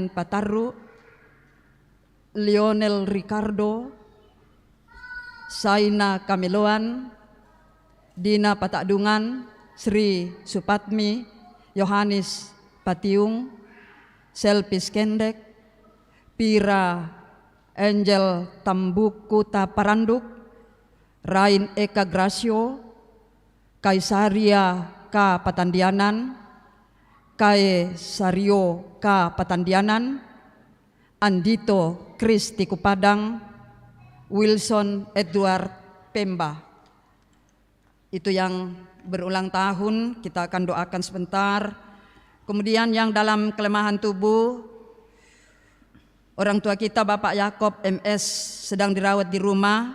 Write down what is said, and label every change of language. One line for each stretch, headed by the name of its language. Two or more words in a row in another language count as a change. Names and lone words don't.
Indonesian: Patarru, Lionel Ricardo, Saina Kamiloan, Dina Patakdungan, Sri Supatmi, Yohanes Patiung, Selpis Kendek, Pira Angel Tambukuta Paranduk, Rain Eka Gracio, Kaisaria K. Patandianan, Kae Sario K. Patandianan, Andito Kristi Kupadang, Wilson Edward Pemba. Itu yang berulang tahun, kita akan doakan sebentar. Kemudian yang dalam kelemahan tubuh, orang tua kita Bapak Yakob MS sedang dirawat di rumah.